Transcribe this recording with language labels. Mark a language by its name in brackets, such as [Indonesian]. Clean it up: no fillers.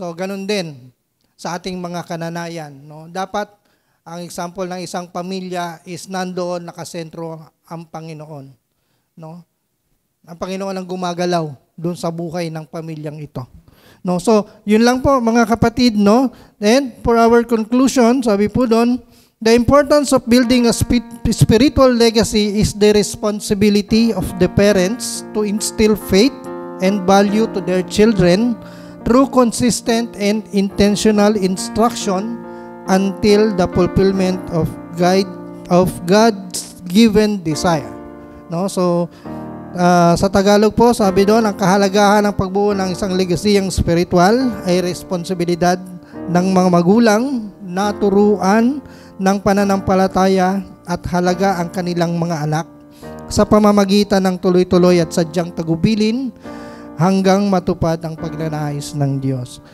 [Filipino] So ganun din sa ating mga kananayan, no? Dapat ang example ng isang pamilya is nandoon nakasentro ang Panginoon, no? Ang Panginoon ang gumagalaw doon sa buhay ng pamilyang ito. No, so yun lang po mga kapatid, no? [English] And for our conclusion, [Filipino] sabi po doon, [English] the importance of building a spiritual legacy is the responsibility of the parents to instill faith and value to their children through consistent and intentional instruction until the fulfillment of God's given desire. [Filipino] No, so sa Tagalog po, sabi doon, ang kahalagahan ng pagbuo ng isang legasiyang spiritual ay responsibilidad ng mga magulang na turuan ng pananampalataya at halaga ang kanilang mga anak sa pamamagitan ng tuloy-tuloy at sadyang tagubilin hanggang matupad ang pagnanais ng Diyos.